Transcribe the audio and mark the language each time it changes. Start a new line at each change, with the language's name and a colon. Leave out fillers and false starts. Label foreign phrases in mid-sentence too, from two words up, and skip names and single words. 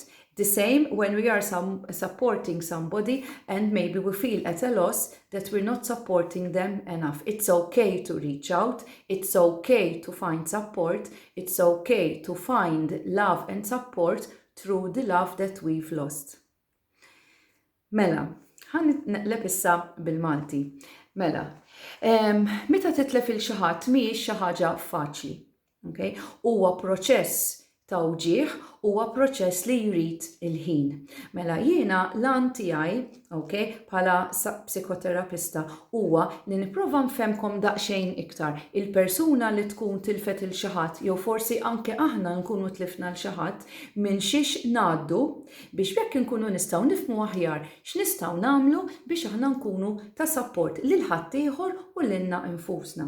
English: The same when we are supporting somebody and maybe we feel at a loss that we're not supporting them enough. It's okay to reach out. It's okay to find support. It's okay to find love and support through the love that we've lost.
Maltese: Mela, ħan neqleb issa bil-Malti. Mela, meta titlef il xi ħadd mhijiex xi ħaġa faċli. Okay? Huwa proċess ta' uġieħ, huwa proċess li jrid il-ħin. Mela jiena l-għan tiegħi, okay, bħala psikoterapista huwa li nipprova nfehmkom daqsxejn iktar il-persuna li tkun tilfet il xi ħadd jew forsi anke aħna nkunu tlifna l xi ħadd minn xiex ngħaddu biex bekk inkunu nistgħu nifhmu aħjar x'nistgħu nagħmlu biex aħna nkunu ta' support lil ħadd ieħor u lilna infusna.